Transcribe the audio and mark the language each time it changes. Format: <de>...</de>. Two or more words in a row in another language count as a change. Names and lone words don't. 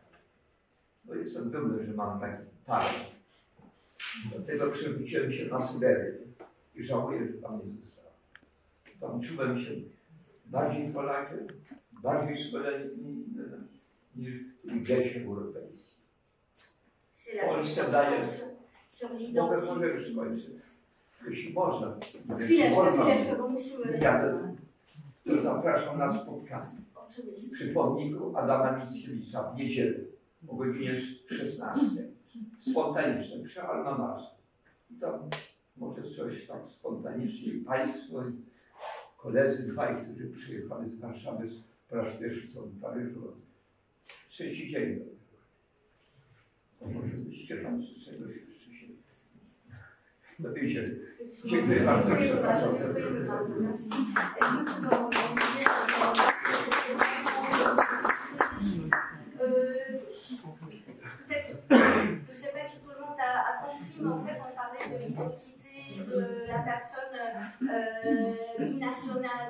<pl>No jestem dumny, że mam taki talent. Dlatego przewróciłem się na Syberię i żałuję, że tam nie zostałem. Tam czułem się bardziej Polakiem, bardziej niż w tym geście europejskim.</pl> <fr>C'est la</fr> <pl>Polsce daje...</pl> <fr>sur</fr> <pl>Mogę</pl> <fr>l'identité.</fr> <pl>już skończyć. Jeśli można. Chwileczkę, bo musimy... To zapraszam na spotkanie przy pomniku Adama Mickiewicza w niedzielę o godzinie 16. Spontaniczne, przy Alma Mater. I tam może coś tak spontanicznie i Państwo, i koledzy dwaj, którzy przyjechali z Warszawy po raz pierwszy są w Paryżu. Trzeci dzień. To może byście tam z czegoś jeszcze się dowiedzieli. Dziękuję bardzo. Przepraszam.</pl> <fr>Je ne sais pas si tout le monde a compris, mais en fait, on parlait de l'identité de la personne binationale.</fr>